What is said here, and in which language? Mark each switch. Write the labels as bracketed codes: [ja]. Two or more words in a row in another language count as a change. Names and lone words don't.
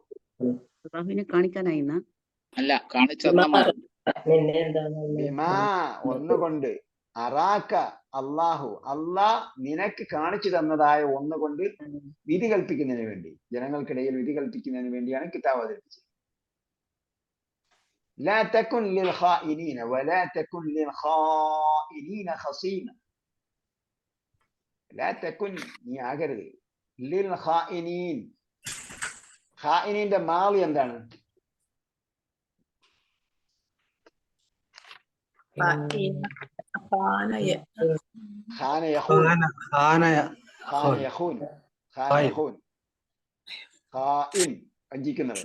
[ml] കാണിക്കാനായി അല്ല, കാണിച്ചു തന്ന. ബിമാ ഒന്നുകൊണ്ട്, [ar] أراك الله [ml] അള്ളാഹ് നിനക്ക് കാണിച്ചു തന്നതായ ഒന്നുകൊണ്ട് വിധി കൽപ്പിക്കുന്നതിന് വേണ്ടി, ജനങ്ങൾക്കിടയിൽ വിധി കൽപ്പിക്കുന്നതിന് വേണ്ടിയാണ് കിതാബ് അവതരിപ്പിച്ചത്. [ar] لا تكن للخائنين ولا تكن للخائنين خصيما. لا تكن [ml] നീ ആകരുത്. [ar] للخائنين. [ml] ഖായിനീന്റെ മാളി എന്താണ്? വഞ്ചിക്കുന്നവൻ.